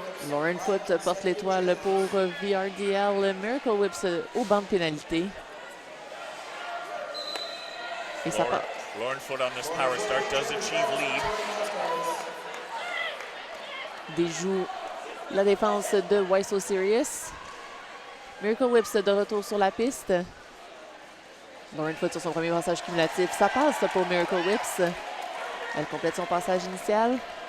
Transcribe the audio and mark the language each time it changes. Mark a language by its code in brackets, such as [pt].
[fr] Lauren Foot porte l'étoile pour VRDL. Miracle Whips au banc de pénalité. Et ça part. [en] Lauren Foot on this power start does achieve lead. [fr] Déjoue la défense de Why So Serious. Miracle Whips de retour sur la piste. Lauren Foot sur son premier passage cumulatif. Ça passe pour Miracle Whips. Elle complète son passage initial.